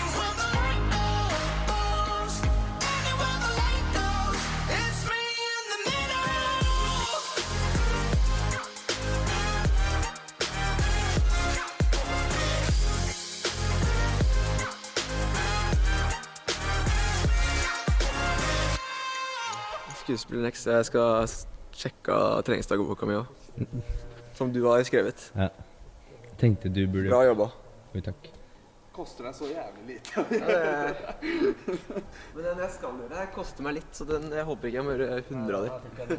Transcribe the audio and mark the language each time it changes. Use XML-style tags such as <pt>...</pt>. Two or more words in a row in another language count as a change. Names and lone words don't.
<en>When the light goes, and when the light goes, it's me in the middle.</en> <no>Skuespiller next. Jeg skal sjekke treningsdagboka mi også. Som du har skrevet. Ja. Tenkte du burde... Bra jobba. Oi, takk. Koster deg så jævlig lite. Men den jeg skal gjøre her koster meg litt, så jeg håper ikke jeg må gjøre 100 av dem.</no>